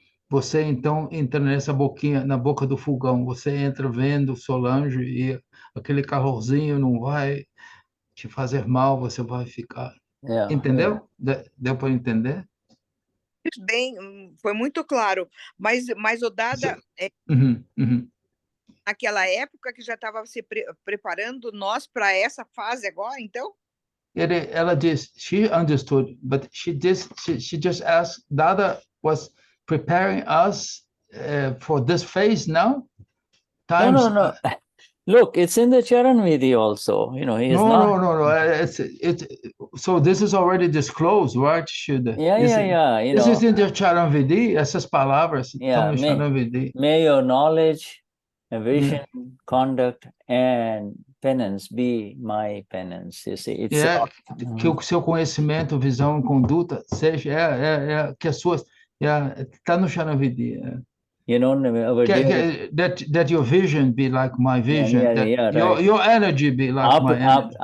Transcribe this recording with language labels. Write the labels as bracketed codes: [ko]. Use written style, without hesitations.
[pt] Você então entra nessa boquinha, na boca do fogão. Você entra vendo Solange e aquele calorzinho não vai te fazer mal, você vai ficar. Entendeu? Deu para entender? Bem, foi muito claro. Mas o Dada, naquela época que já estava se preparando nós para essa fase agora, então? Ela diz, [en] she understood, but she just asked, Dada was preparing us for this phase now? No. Look, it's in the Charan Vidhi also. He is not. No. So this is already disclosed, right? This is in the Charan Vidhi. [pt] Essas palavras estão no Charan Vidhi. [en] May your knowledge, vision, conduct, and penance be my penance. You see, it's [pt] que o seu conhecimento, visão e conduta seja que as suas está no Sharavidi. [en] you know, our dear, That your vision be like my vision. That your energy be like my energy.